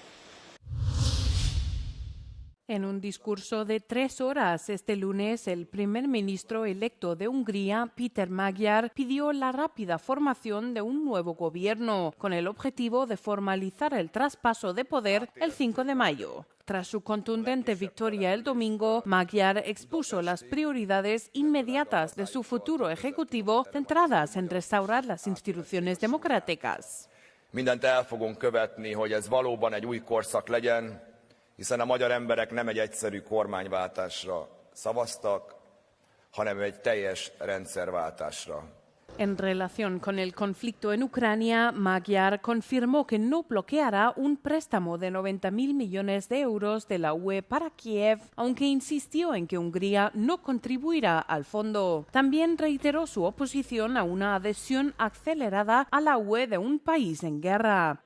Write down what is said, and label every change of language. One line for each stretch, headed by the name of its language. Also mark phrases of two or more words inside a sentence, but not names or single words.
Spanish: En un discurso de 3 horas este lunes, el primer ministro electo de Hungría, Péter Magyar, pidió la rápida formación de un nuevo gobierno, con el objetivo de formalizar el traspaso de poder el 5 de mayo. Tras su contundente victoria el domingo, Magyar expuso las prioridades inmediatas de su futuro ejecutivo, centradas en restaurar las instituciones democráticas.
Hungarian: Mindent el fogunk követni, hogy ez valóban egy új korszak legyen, hiszen a magyar emberek nem egy egyszerű kormányváltásra szavaztak, hanem egy teljes rendszerváltásra.
Spanish: En relación con el conflicto en Ucrania, Magyar confirmó que no bloqueará un préstamo de 90.000 millones de euros de la UE para Kiev, aunque insistió en que Hungría no contribuirá al fondo. También reiteró su oposición a una adhesión acelerada a la UE de un país en guerra.